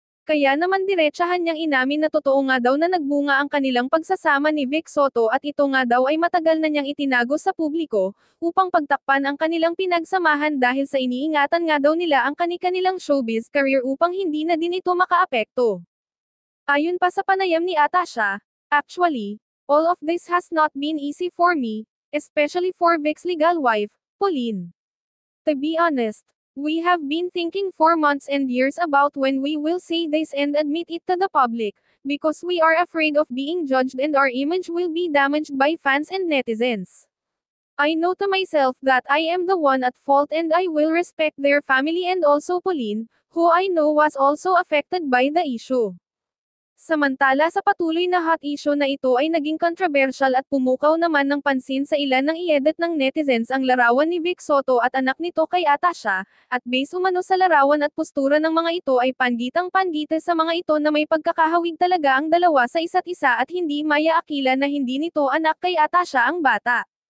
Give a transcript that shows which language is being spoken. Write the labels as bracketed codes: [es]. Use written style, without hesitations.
[tl] Kaya naman diretsahan niyang inamin na totoo nga daw na nagbunga ang kanilang pagsasama ni Vic Soto at ito nga daw ay matagal na niyang itinago sa publiko, upang pagtakpan ang kanilang pinagsamahan dahil sa iniingatan nga daw nila ang kani-kanilang showbiz career upang hindi na din ito makaapekto. Ayon pa sa panayam ni Atasha, [en] "Actually, all of this has not been easy for me, especially for Vic's legal wife, Pauline. To be honest, we have been thinking for months and years about when we will say this and admit it to the public, because we are afraid of being judged and our image will be damaged by fans and netizens. I know to myself that I am the one at fault and I will respect their family and also Pauline, who I know was also affected by the issue." [tl] Samantala sa patuloy na hot issue na ito ay naging controversial at pumukaw naman ng pansin sa ilan ng i-edit ng netizens ang larawan ni Vic Soto at anak nito kay Atasha, at base umano sa larawan at postura ng mga ito ay panggitang-panggita sa mga ito na may pagkakahawig talaga ang dalawa sa isa't isa at hindi maya-akila na hindi nito anak kay Atasha ang bata.